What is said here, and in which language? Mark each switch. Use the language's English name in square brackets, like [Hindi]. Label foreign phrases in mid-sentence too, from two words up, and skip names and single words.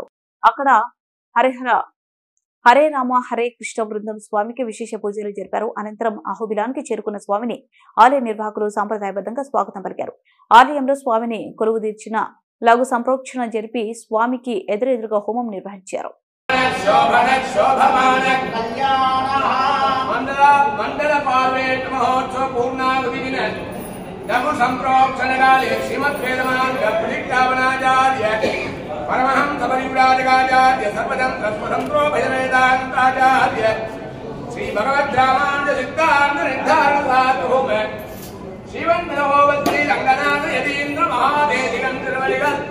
[Telugu] అక్కడ హరే రామ హరే కృష్ణ బృందం స్వామికి విశేష పూజలు జరిపారు. అనంతరం అహోబిలానికి చేరుకున్న స్వామిని ఆలయ నిర్వాహకులు సాంప్రదాయబద్ధంగా స్వాగతం పలికారు. ఆలయంలో స్వామిని కొలువు తీర్చిన లఘు సంప్రోక్షణ జరిపి స్వామికి ఎదురెదురుగా హోమం నిర్వహించారు. [Sanskrit] परमहंस परिव्राजकाचार्य सर्वदं तत्परंत्रो भजवेदांताचार्य श्री भगवद्रामानुज सिद्धांत निर्धारण साधुम शिवन्नवोवत्रि रंगनाथ यतीन्द्र महादेशिकं तिरुवलिगल